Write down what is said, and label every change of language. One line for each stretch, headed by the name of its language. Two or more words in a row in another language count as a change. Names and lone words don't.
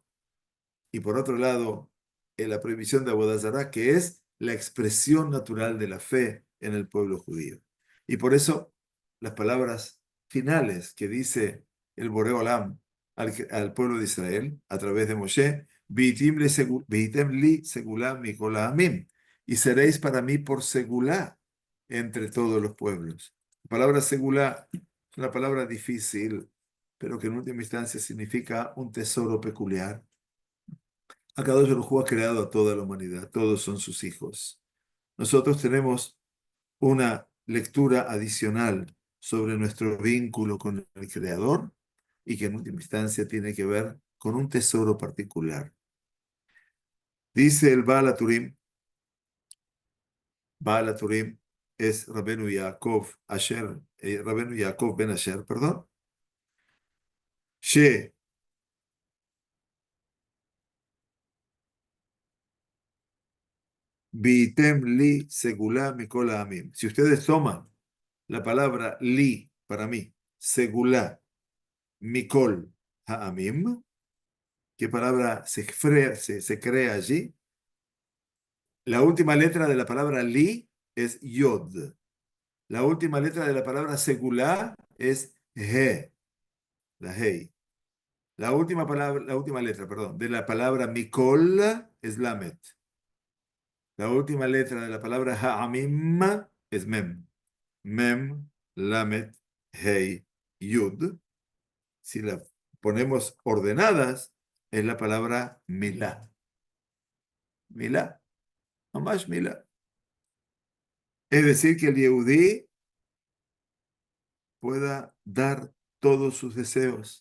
Spanish: Y por otro lado, en la prohibición de
Hebrew: עבודה זרה,
Spanish: que es la expresión natural de la fe en el pueblo judío. Y por eso, las palabras finales que dice el
Hebrew: בורא עולם
Spanish: al pueblo de Israel a través de Moshe,
Hebrew: והייתם לי סגולה מכל העמים,
Spanish: y seréis para mí por segulá entre todos los pueblos. La palabra segulá es una palabra difícil, pero que en última instancia significa un tesoro peculiar.
Hebrew: הקדוש ברוך הוא
Spanish: ha creado a toda la humanidad, todos son sus hijos. Nosotros tenemos una lectura adicional sobre nuestro vínculo con el Creador y que en última instancia tiene que ver con un tesoro particular. Dice el Baal HaTurim es Rabenu Yaakov Asher, Rabenu Yaakov ben Asher, perdón,
Hebrew: ש והייתם לי סגולה מכל העמים.
Spanish: Si ustedes toman la palabra li para mí,
Hebrew: סגולה מכל העמים,
Spanish: ¿qué palabra se crea allí? La última letra de la palabra li es yod. La última letra de la palabra segulá es he, la hei. La última letra, perdón, de la palabra mikol es lamet. La última letra de la palabra ha'amim es mem. Mem, lamet, hei, yud. Si la ponemos ordenadas, es la palabra milá. Milá, mamash milá. Es decir, que el Yehudí pueda dar todos sus deseos.